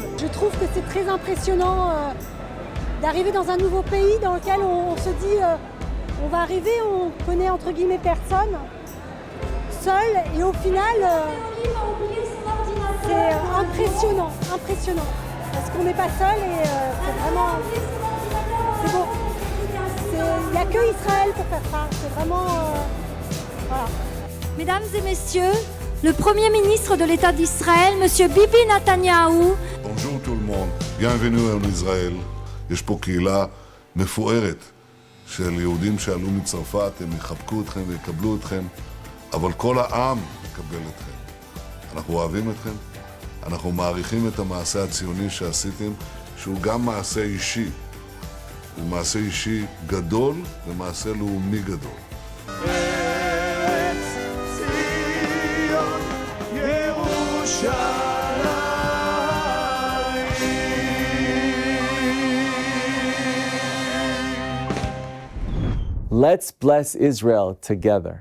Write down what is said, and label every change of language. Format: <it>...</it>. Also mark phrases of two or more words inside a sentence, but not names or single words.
<fr>Je trouve que c'est très impressionnant d'arriver dans un nouveau pays dans lequel on se dit on va arriver, on connaît entre guillemets personne, seul et au final c'est impressionnant parce qu'on n'est pas seul et c'est vraiment, c'est beau. Il n'y a que Israël pour faire ça, c'est vraiment, voilà. Mesdames et messieurs, le Premier ministre de l'État d'Israël, M. Bibi Netanyahu. Bonjour tout le monde, bienvenue en Israël.</fr> <he>יש פה קהילה מפוארת של יהודים שעלו מצרפת, הם יחבקו אתכם ויקבלו אתכם, אבל כל העם יקבל אתכם. אנחנו אוהבים אתכם, אנחנו מעריכים את המעשה הציוני שעשיתם, שהוא גם מעשה אישי. הוא מעשה אישי גדול ומעשה לאומי גדול.</he> <en>Let's bless Israel together.</en>